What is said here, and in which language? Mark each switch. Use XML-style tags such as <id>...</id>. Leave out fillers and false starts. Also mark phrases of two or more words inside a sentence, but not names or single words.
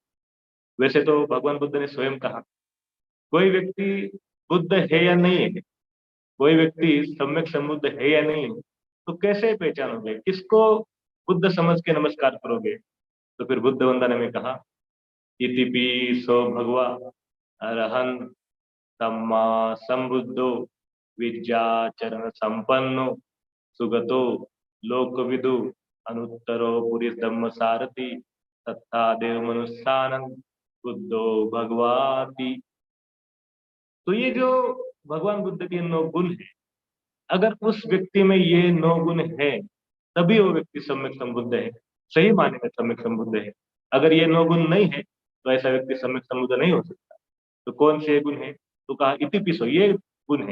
<hi>वैसे तो भगवान बुद्ध ने स्वयं कहा, कोई व्यक्ति बुद्ध है या नहीं है, कोई व्यक्ति सम्यक संबुद्ध है या नहीं है, तो कैसे पहचानोगे, किसको बुद्ध समझ के नमस्कार करोगे? तो फिर बुद्ध वंदना में कहा,</hi> <pi>इतिपि सो भगवा अरहं सम्मा संबुद्धो विद्याचरण संपन्नो सुगतो लोकविदु अनुत्तरो पुरी धम्म सारथी सत्ता देव मनुष्यानंद बुद्धो भगवाति।</pi> <hi>तो ये जो भगवान बुद्ध के 9 गुण है, अगर उस व्यक्ति में ये 9 गुण है तभी वो व्यक्ति सम्यक संबुद्ध है, सही माने में सम्यक संबुद्ध है। अगर ये 9 गुण नहीं है तो ऐसा व्यक्ति सम्यक संबुद्ध नहीं हो सकता। तो कौन से गुण है? तो कहा इतिपिसो, ये गुण है।</hi>